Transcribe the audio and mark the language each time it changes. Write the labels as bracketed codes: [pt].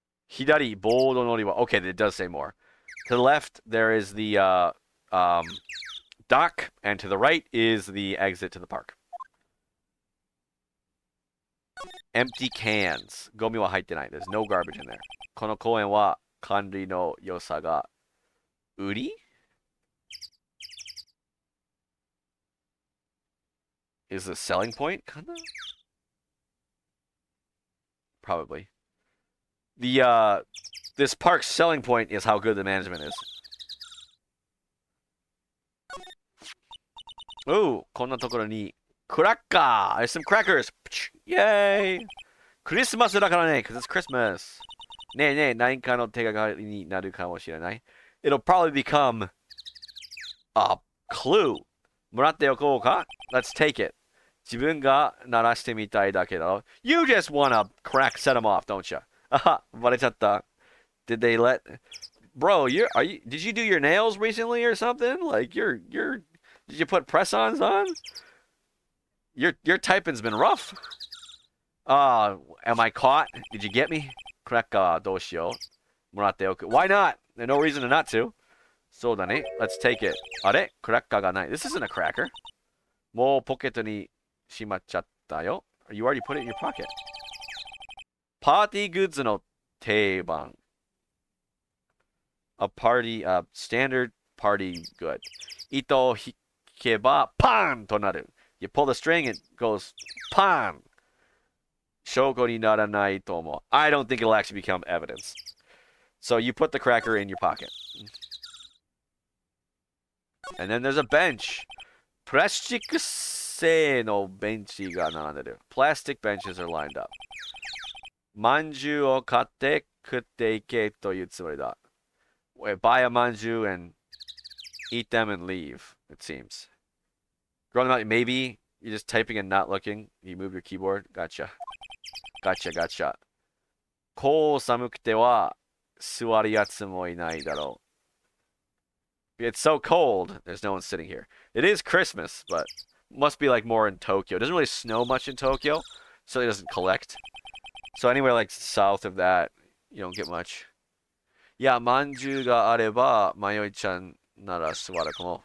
[ja] Hidari, bold noriwa. [en] Okay, it does say more. To the left, there is the dock, and to the right is the exit to the park. Empty cans. [ja] Gomi wa haite nai. [en] There's no garbage in there. [ja] この公園は管理の良さが売り? [en] Is the selling point, kinda? Probably. This park's selling point is how good the management is. Ooh, [ja] こんなところに [en] cracker! There's some crackers! Yay! [ja] クリスマスだからね [en] because it's Christmas. [ja] ねえねえ、何かの手がかりになるかもしれない。 [en] It'll probably become a clue. [ja] もらっておこうか [en] Let's take it. [ja] 自分が鳴らしてみたいだけだろ [en] You just wanna crack set them off, don't you? [ja] あは、バレちゃった。 [en] Did they let... Bro, did you do your nails recently or something? Like, did you put press-ons on? Your typing's been rough. Am I caught? Did you get me? [ja] Cracker, どうしよう。もらっておく。 [en] Why not? There's no reason to not to. [ja] そうだね。 [en] Let's take it. [ja] あれクラッカーがない。 [en] This isn't a cracker. [ja] もうポケットにしまっちゃったよ。 [en] You already put it in your pocket. [ja] パーティーグッズの定番。 [en] A standard party good. [ja] 糸を引けば、パンとなる。 [en] You pull the string, it goes, パン。 [ja] 証拠にならないと思う。 [en] I don't think it'll actually become evidence. So you put the cracker in your pocket. And then there's a bench. [ja] プラスチック製のベンチが並んでる。 [en] Plastic benches are lined up. [ja] まんじゅうを買って食っていけというつもりだ。 [en] Buy a manju and eat them and leave, it seems. Growing up, maybe you're just typing and not looking. You move your keyboard. Gotcha. Gotcha. [ja] こう寒くては座るやつもいないだろう。 [en] It's so cold, there's no one sitting here. It is Christmas, but must be like more in Tokyo. It doesn't really snow much in Tokyo, so it doesn't collect. So anywhere like south of that, you don't get much. Yeah, [ja] manju ga areba, Mayoi-chan nara suwara komo.